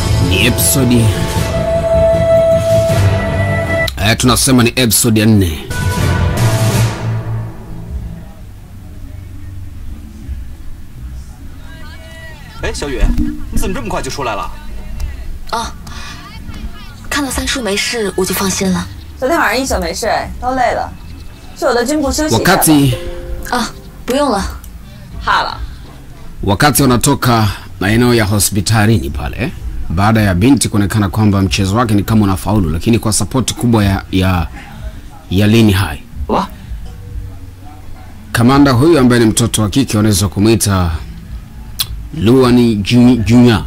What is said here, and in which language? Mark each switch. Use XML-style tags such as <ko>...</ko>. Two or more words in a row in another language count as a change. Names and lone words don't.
<sw>Ni episode tunasema ni episode ya 4.</sw> <zh>哎，小雨，你怎么这么快就出来了？啊，看到三叔没事，我就放心了。昨天晚上一宿没睡，都累了，去我的军部休息一下。</zh> <sw>Wakati</sw> <zh>不用了。怕了。</zh> <sw>Wakati wanatoka maeneo ya hospitalini pale, baada ya binti kuonekana kwamba mchezo wake ni kama unafaulu, lakini kwa support kubwa ya Lin Hai. Kamanda huyu ambaye ni mtoto wa kike anaweza kumuita Luani Junior.</sw>